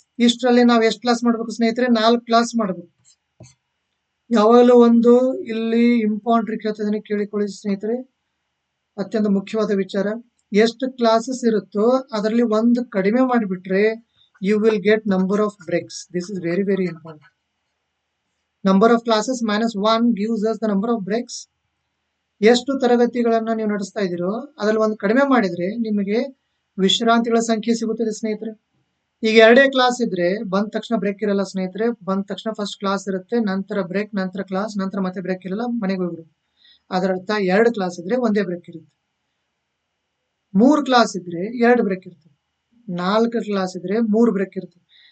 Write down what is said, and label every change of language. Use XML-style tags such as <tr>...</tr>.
<kn>ಇಷ್ಟರಲ್ಲಿ ನಾವು ಎಷ್ಟು ಕ್ಲಾಸ್ ಮಾಡ್ಬೇಕು ಸ್ನೇಹಿತರೆ? 4 ಕ್ಲಾಸ್ ಮಾಡಬೇಕು. ಯಾವಾಗಲೂ ಒಂದು ಇಲ್ಲಿ ಇಂಪಾರ್ಟೆಂಟ್ ಕೇಳ್ತಿದ್ದೀನಿ, ಕೇಳಿಕೊಳ್ಳಿ ಸ್ನೇಹಿತರೆ, ಅತ್ಯಂತ ಮುಖ್ಯವಾದ ವಿಚಾರ. ಎಷ್ಟು ಕ್ಲಾಸಸ್ ಇರುತ್ತೋ ಅದರಲ್ಲಿ ಒಂದು ಕಡಿಮೆ ಮಾಡಿಬಿಟ್ರೆ</kn> <en>You will get number of breaks. This is very very important. Number of classes -1 gives us the number of breaks.</en> <kn>ಎಷ್ಟು ತರಗತಿಗಳನ್ನ ನೀವು ನಡೆಸ್ತಾ ಇದ್ದೀರೋ ಅದ್ರಲ್ಲಿ ಒಂದು ಕಡಿಮೆ ಮಾಡಿದ್ರೆ ನಿಮಗೆ ವಿಶ್ರಾಂತಿಗಳ ಸಂಖ್ಯೆ ಸಿಗುತ್ತದೆ ಸ್ನೇಹಿತರೆ. ಈಗ 2 ಕ್ಲಾಸ್ ಇದ್ರೆ ಬಂದ ತಕ್ಷಣ ಬ್ರೇಕ್ ಇರಲ್ಲ ಸ್ನೇಹಿತರೆ. ಬಂದ ತಕ್ಷಣ ಫಸ್ಟ್ ಕ್ಲಾಸ್ ಇರುತ್ತೆ, ನಂತರ ಬ್ರೇಕ್, ನಂತರ ಕ್ಲಾಸ್, ನಂತರ ಮತ್ತೆ ಬ್ರೇಕ್ ಇರಲ್ಲ, ಮನೆಗೆ ಹೋಗ್ಬಿಡು. ಅದರ ಅರ್ಥ 2 ಕ್ಲಾಸ್ ಇದ್ರೆ ಒಂದೇ ಬ್ರೇಕ್ ಇರುತ್ತೆ. 3 ಕ್ಲಾಸ್ ಇದ್ರೆ 2 ಬ್ರೇಕ್ ಇರ್ತದೆ. 4 ಕ್ಲಾಸ್ ಇದ್ರೆ 3 ಬ್ರೇಕ್ ಇರ್ತದೆ.</kn>